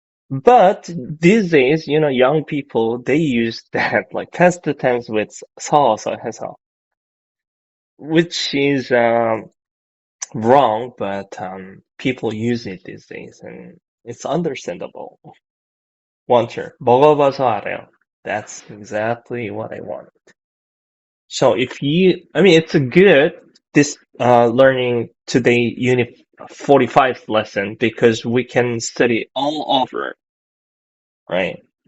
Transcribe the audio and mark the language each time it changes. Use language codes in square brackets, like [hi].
[en] But these days, young people, they use that, like past tense with 서, 어서, 해서. Which is wrong, but people use it these days, and it's understandable. [ko] Wanter, 먹어봐서 알아요. [en] That's exactly what I want. So it's a good, this learning today unit 45 lesson because we can study all over, right?